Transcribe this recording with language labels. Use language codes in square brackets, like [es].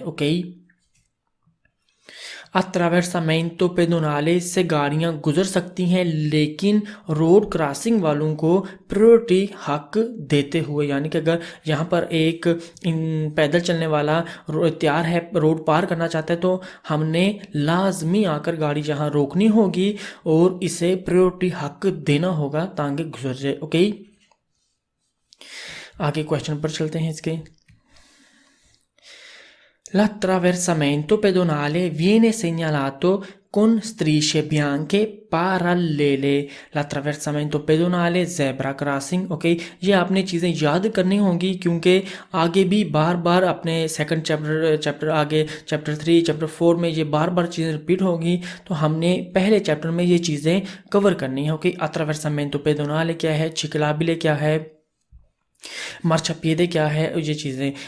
[hi] Okay, attraversamento pedonale से गाड़ियां गुजर सकती हैं लेकिन रोड क्रॉसिंग वालों को प्रायोरिटी हक देते हुए, यानी कि अगर यहाँ पर एक पैदल चलने वाला तैयार है, रोड पार करना चाहता है, तो हमने लाजमी आकर गाड़ी जहाँ रोकनी होगी और इसे प्रायोरिटी हक देना होगा ताकि गुजर जाए। ओके, आगे क्वेश्चन पर चलते हैं इसके। [it] L'attraversamento pedonale viene segnalato con strisce bianche parallele। l'attraversamento pedonale zebra crossing। [hi] Okay, ये आपने चीज़ें याद करनी होंगी क्योंकि आगे भी बार बार अपने सेकंड चैप्टर आगे चैप्टर 3 चैप्टर 4 में ये बार बार चीज़ें रिपीट होगी, तो हमने पहले चैप्टर में ये चीज़ें कवर करनी है। ओके, attraversamento pedonale क्या है, ciclabile क्या है, मार्चापिede क्या है, ये चीज़ें।